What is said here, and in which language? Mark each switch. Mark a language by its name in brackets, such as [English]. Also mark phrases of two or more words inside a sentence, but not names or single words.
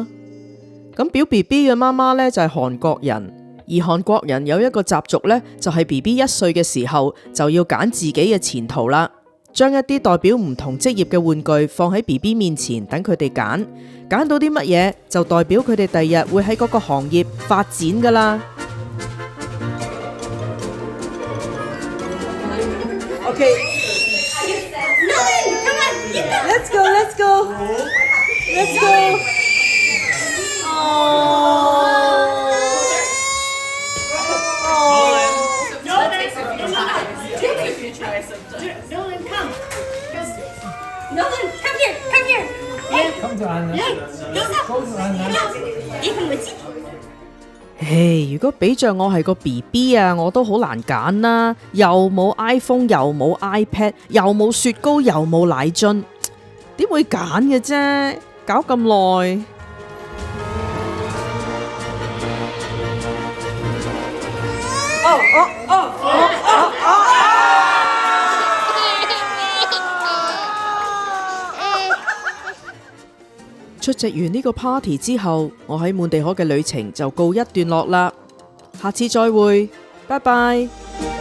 [Cantonese] 咁表 BB 嘅媽媽呢，就係韓國人，而韓國人有一個習俗呢，就係 BB 1歲嘅時候就要揀自己嘅前途啦，將一啲代表唔同職業嘅玩具放喺 BB 面前，等佢哋揀，揀到啲乜嘢就代表佢哋第日會喺嗰個行業發展噶啦。 [English] Okay. Let's go, let's go. Let's go. Nolan, come. Nolan, come here, come here. Come to Anna. Go to Anna. [Cantonese] 如果俾着我係個 BB 啊，我都好難揀啦，又冇 iPhone， 又冇 iPad， 又冇雪糕，又冇奶樽，點會揀嘅啫？搞咁耐。出席完呢個 party 之後，我喺滿地可嘅旅程就告一段落啦。下次再會，拜拜。